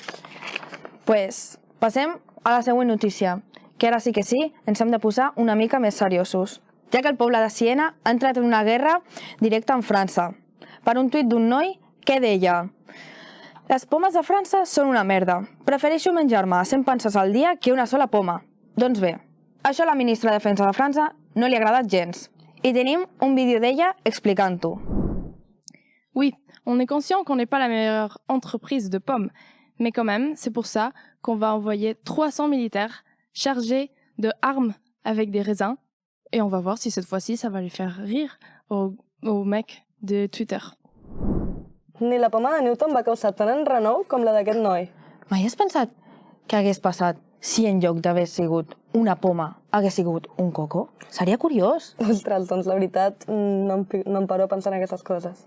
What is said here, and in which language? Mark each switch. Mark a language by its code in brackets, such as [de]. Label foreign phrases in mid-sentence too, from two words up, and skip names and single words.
[ca] Pues passem a la següent notícia, que ara sí que sí, ens hem de posar una mica més seriosos, ja que el poble de Siena ha entrat en una guerra directa amb França, per un tuit d'un noi que deia: les pomes de França són una merda. Prefereixo menjar-me 100 panses al dia que una sola poma. Doncs bé, això a la ministra de Defensa de França no li ha agradat gens. I tenim un vídeo d'ella explicant-ho. [fr] Oui, on est conscient qu'on n'est pas la meilleure entreprise de pommes, mais quand même, c'est pour ça qu'on va envoyer 300 militaires chargés de armes avec des raisins, et on va voir si cette fois-ci ça va lui faire rire au mec de Twitter. [ca] Ni la poma de Newton va causar tant enrenou com la d'aquest noi. Mai has pensat què hagués passat si en lloc d'haver sigut una poma hagués sigut un coco? Seria curiós. Ostres, doncs la veritat no em paro a pensar en aquestes coses.